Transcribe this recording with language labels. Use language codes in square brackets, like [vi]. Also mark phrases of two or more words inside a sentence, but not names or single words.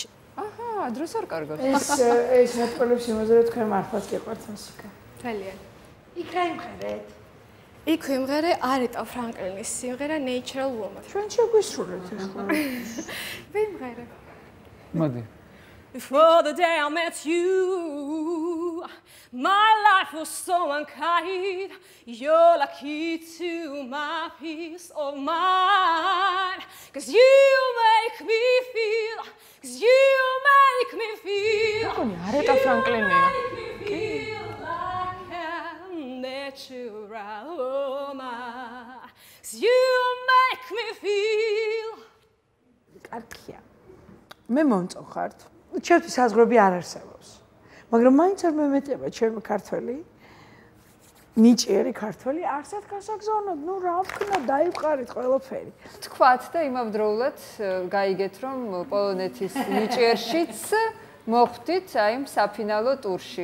[ka] აჰა, დროს არ კარგავს. ეს მეტყველებს იმაზე თქვენ მართლაც გიყვართ მუსიკა. ძალიან. იქ რა იმღერეთ? იქ ვიმღერე არეტა ფრანკლინის სიმღერა Natural Woman. ჩვენ შეგვისრულეთ ახლა. ვიმღერე. მოდი. [en] Before the day I met you, my life was so unkind. You're the key to my peace of mind. 'Cause you make me feel, 'cause you make me feel. [ka] კონი არეტა ფრანკლინია. [en] Natural woman. 'Cause you make me feel. [ka] კარგია. მე მომწონხართ. ჩემთვის საზღვრები არ არსებობს. მაგრამ მაინც არ მემეტება ჩემი ქართველი ნიჭიერი ქართველი არსად გასაგზავნოთ, ნუ რა ვქნა, დაიწყარით ყველაფერი. თქვათ და იმავდროულად გაიგეთ რომ პოლონეთის ნიჭიერშიც მოხვდით აი იმ საფინალო ტურში.